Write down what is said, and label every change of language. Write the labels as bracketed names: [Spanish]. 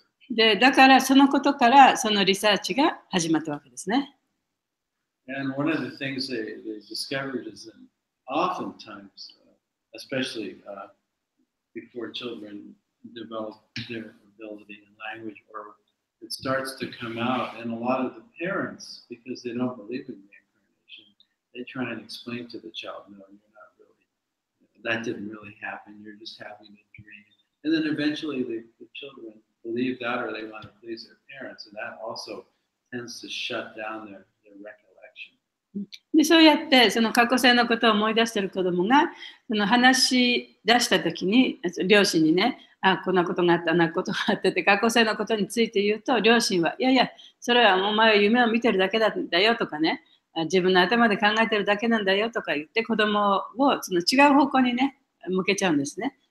[Japanese] で、だからそのことからそのリサーチが始まったわけですね。 [English] And one of the things they discovered is that oftentimes, especially before children develop their ability in language, or it starts to come out, and a lot of the parents, because they don't believe in reincarnation, they try and explain to the child, no, you're not really, that didn't really happen, you're just having a dream. And then eventually the children believe that, or they want to please their parents, and that also tends to shut down their recollection. [Japanese] で、そうやってその過去世のことを思い出している子どもがその話し出したときに両親にね、こんなことがあった、あんなことがあってて過去世のことについて言うと両親はいやいや、それはお前は夢を見てるだけなんだよとかね、自分の頭で考えてるだけなんだよとか言って子どもをその違う方向にね向けちゃうんですね。